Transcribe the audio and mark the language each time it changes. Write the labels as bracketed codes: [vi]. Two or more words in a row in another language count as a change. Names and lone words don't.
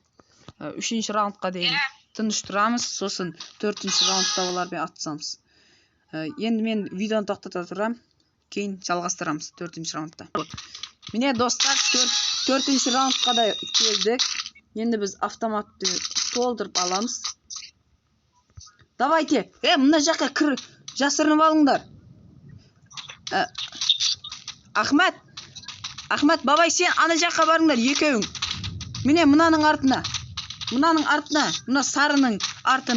[uz] 3-raundga deyin tinch turamiz, so'sin 4-raundda ular bilan atsamiz. Endi men videoni to'xtata turam, keyin жалғастырамыз 4-raundda. Mine do'stlar 4-raundga da keldik. Endi biz avtomatni to'ldirib olamiz. [kk] Давайте, mына жаққа кір, жасырынып алыңдар. Ахмет, бабай сен ана жаққа барыңдар, екеуің. Міне мынаның артына, мына сарының артына.